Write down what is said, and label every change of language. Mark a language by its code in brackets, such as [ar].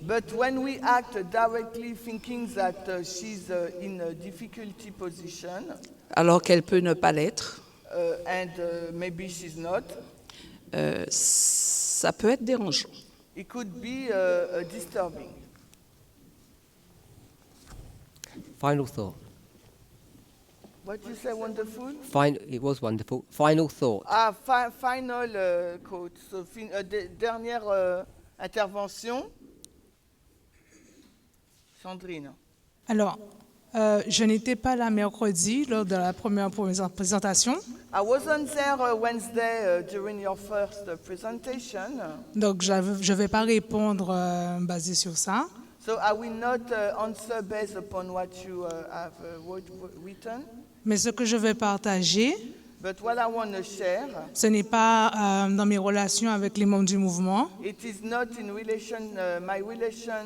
[en] But when we act directly thinking that she's in a difficulty position, [fr] alors qu'elle peut ne pas l'être, [en] and maybe she's not, [fr] ça peut être dérangeant. [en] it could be disturbing. Final thought. What you say, wonderful? It was wonderful. Final thought. Final quote. So, [fr] dernière intervention. [en] Sandrine. [fr] Alors, je n'étais pas là mercredi lors de la première présentation. [en] I wasn't there Wednesday during your first presentation. [fr] Donc, je ne vais pas répondre basé sur ça. [en] So So I will not answer based upon what you have written, [fr] Mais ce que je vais partager, [en] but what I want to share, [fr] ce n'est pas dans mes relations avec les membres du mouvement, [en] it is not in relation, my relation